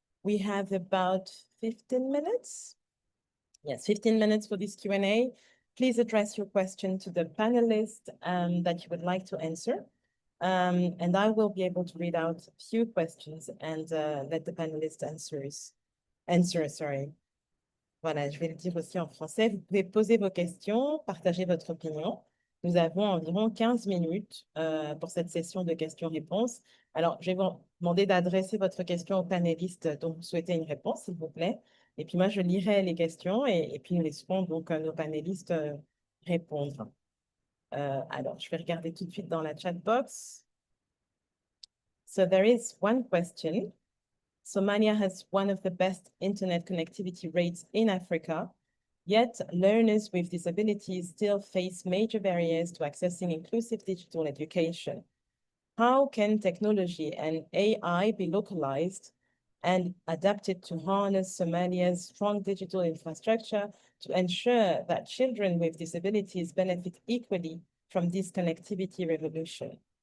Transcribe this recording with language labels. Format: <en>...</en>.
<en>We have about 15 minutes. Yes, 15 minutes for this Q&A. Please address your question to the panelist that you would like to answer. And I will be able to read out a few questions and let the panelists answer, sorry.</en> <fr>Voilà, je vais le dire aussi en français. Vous pouvez poser vos questions, partager votre opinion. Nous avons environ 15 minutes pour cette session de questions-réponses. Alors, je vais vous demander d'adresser votre question aux panélistes dont vous souhaitez une réponse, s'il vous plaît. Et puis moi, je lirai les questions et puis nous laisserons donc nos panélistes répondre. Alors, je vais regarder tout de suite dans la chat box.</fr> <en>So there is one question. Somalia has one of the best internet connectivity rates in Africa, yet learners with disabilities still face major barriers to accessing inclusive digital education. How can technology and AI be localized and adapted to harness Somalia's strong digital infrastructure to ensure that children with disabilities benefit equally from this connectivity revolution?</en>